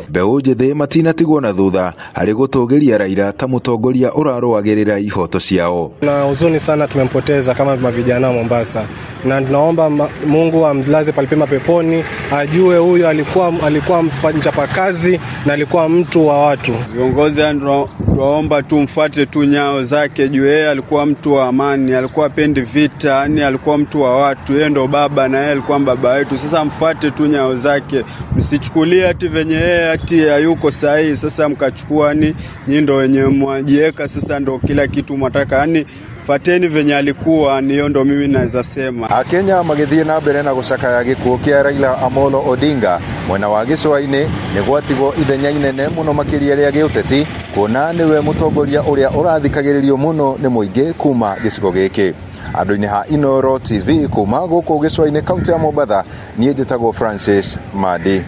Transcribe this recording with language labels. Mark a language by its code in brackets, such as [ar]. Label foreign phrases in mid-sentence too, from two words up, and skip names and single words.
[ki] Mbeũ njĩthĩ matinatigwo na thutha harĩ gũtũgĩria Raila ta mũtongoria ũrarũagĩrĩra ihoto ciao. [sw] Na huzuni sana tumempoteza kama vijana wa Mombasa, na tunaomba Mungu amlaze palipema peponi, ajue huyu alikuwa mchapakazi na alikuwa mtu wa watu. Viongozi tunaomba tumfuate tu nyao zake, juu yeye alikuwa mtu wa amani, alikuwa pendi vita, yani alikuwa mtu wa watu, yeye ndo baba na yeye alikuwa baba wetu. Sasa mfuate tu nyao zake, msichukulie ati venye yeye ati hayuko sahihi sasa mkachukua ni ndo wenye mwajieka sasa ndo kila kitu mwataka, yani fateni venye alikuwa, niyo ndo mimi naweza sema. [ki] Akenya magĩthiĩ na mbere na gũcakaya gĩkuũ kĩa Raila Amolo Odinga mwena wa gĩcũa-inĩ nĩ gwatigwo ithenya inene mũno makĩria rĩa gĩũteti, kuona nĩwe mũtongoria ũrĩa ũrathikagĩrĩrio mũno nĩ mũingĩ kuma gĩcigo gĩkĩ. Andũ-inĩ ha Inooro TV kuma gũkũ gĩcũa-inĩ kaunti ya Mombatha, niĩ njĩtagwo Francis Madi.